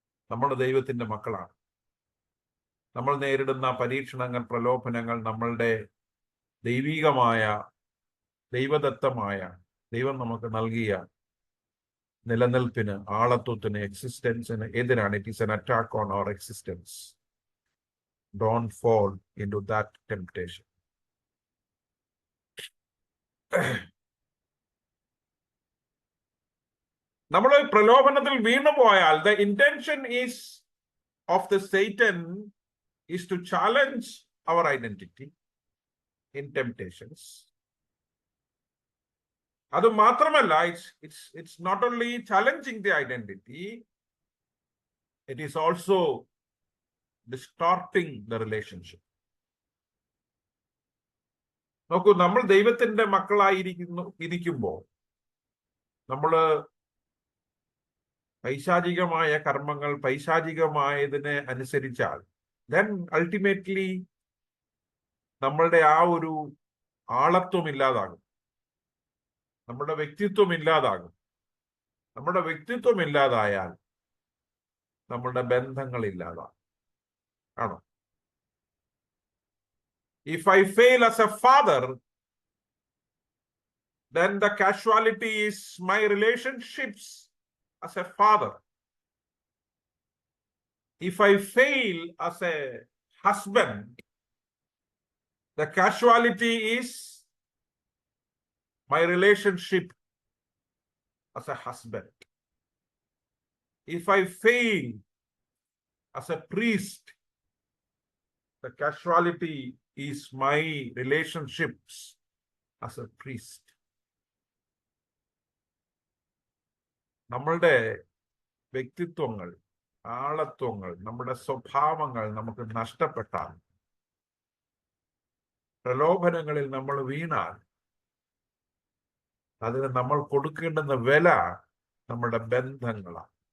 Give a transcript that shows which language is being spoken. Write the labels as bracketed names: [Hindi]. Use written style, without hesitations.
[Malayalam] നമ്മൾ ദൈവത്തിന്റെ മക്കളാണ്. നമ്മൾ നേരിടുന്ന പരീക്ഷണങ്ങൾ, പ്രലോഭനങ്ങൾ നമ്മളുടെ ദൈവികമായ, ദൈവദത്തമായ, ദൈവം നമുക്ക് നൽകിയ നിലനിൽപ്പിന്, ആളത്വത്തിന്, എക്സിസ്റ്റൻസിന് എതിരാണ്. [English] It is an attack on our existence. Don't fall into that temptation. [Malayalam] നമ്മൾ പ്രലോഭനത്തിൽ വീണുപോയാൽ, [English] the intention of the Satan is to challenge our identity in temptations. [Malayalam] അത് മാത്രമല്ല, [English] it's not only challenging the identity, it is also distorting the relationship. [Malayalam] നോക്കൂ, നമ്മൾ ദൈവത്തിന്റെ ഇരിക്കുമ്പോൾ നമ്മള് പൈശാചികമായ കർമ്മങ്ങൾ, പൈശാചികമായതിനെ അനുസരിച്ചാൽ, [English] then ultimately [Malayalam] നമ്മളുടെ ആ ഒരു ആളത്വം ഇല്ലാതാകും, നമ്മുടെ വ്യക്തിത്വം ഇല്ലാതാകും. നമ്മുടെ വ്യക്തിത്വം ഇല്ലാതായാൽ നമ്മളുടെ ബന്ധങ്ങൾ ഇല്ലാതാകും. ആണോ? [English] If I fail as a father, then the casualty is my relationships as a father. If I fail as a husband, the casualty is my relationship as a husband. If I fail as a priest, the casualty is my relationships as a priest. [Malayalam] നമ്മളുടെ വ്യക്തിത്വങ്ങൾ, ആളത്വങ്ങൾ, നമ്മുടെ സ്വഭാവങ്ങൾ നമുക്ക് നഷ്ടപ്പെട്ടാൽ, പ്രലോഭനങ്ങളിൽ നമ്മൾ വീണാൽ, അതിന് നമ്മൾ കൊടുക്കേണ്ടുന്ന വില നമ്മുടെ ബന്ധങ്ങളാണ്.